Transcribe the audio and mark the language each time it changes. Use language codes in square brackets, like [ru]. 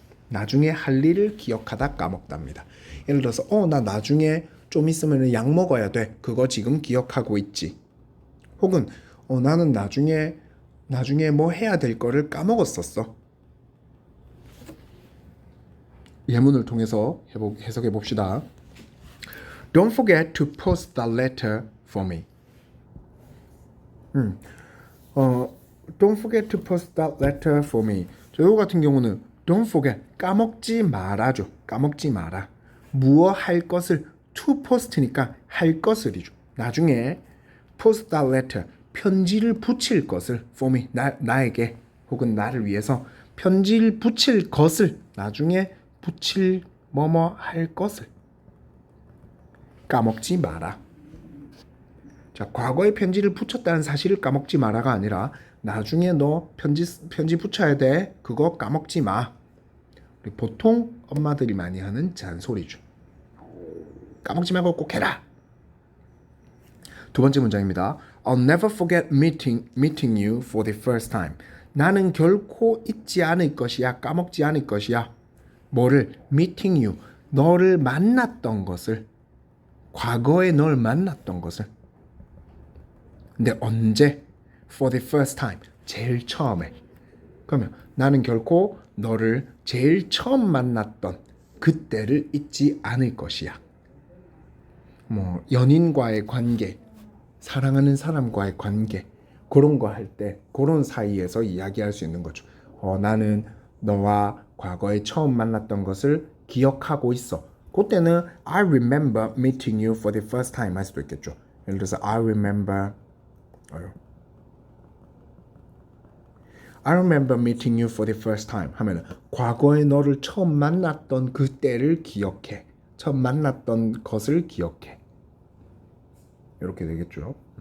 [ko] 나중에 할 일을 기억하다, 까먹답니다. 예를 들어서 나 나중에 좀 있으면 약 먹어야 돼. 그거 지금 기억하고 있지. 혹은 나는 나중에 뭐 해야 될 거를 까먹었었어. 예문을 통해서 해석해 봅시다. [en] Don't forget to post the letter for me. Don't forget to post that letter for me. [ko] 저 같은 경우는 [en] don't forget, [ko] 까먹지 말아줘. 까먹지 마라. 무엇 할 것을 [en] to post [ko] 니까 할 것을이죠. 나중에 [en] post that letter, [ko] 편지를 붙일 것을 [en] for me, [ko] 나에게 혹은 나를 위해서 편지를 붙일 것을 나중에 붙일 뭐뭐 할 것을 까먹지 마라. 자, 과거에 편지를 붙였다는 사실을 까먹지 마라가 아니라 나중에 너 편지 붙여야 돼. 그거 까먹지 마. 보통 엄마들이 많이 하는 잔소리죠. 까먹지 말고 꼭 해라. 두 번째 문장입니다. [en] I'll never forget meeting you for the first time. [ko] 나는 결코 잊지 않을 것이야. 까먹지 않을 것이야. 뭐를? [en] meeting you. [ko] 너를 만났던 것을. 과거에 널 만났던 것을. 근데 언제? [en] For the first time. [ko] 제일 처음에. 그러면 나는 결코 너를 제일 처음 만났던 그때를 잊지 않을 것이야. 뭐 연인과의 관계, 사랑하는 사람과의 관계, 그런 거 할 때 그런 사이에서 이야기할 수 있는 거죠. 나는 너와 과거에 처음 만났던 것을 기억하고 있어. 그때는 [en] I remember meeting you for the first time [ko] 할 수도 있겠죠. 예를 들어서 [en] I remember meeting you for the first time [ko] 하면 과거에 너를 처음 만났던 그때를 기억해. 처음 만났던 것을 기억해. 이렇게 되겠죠.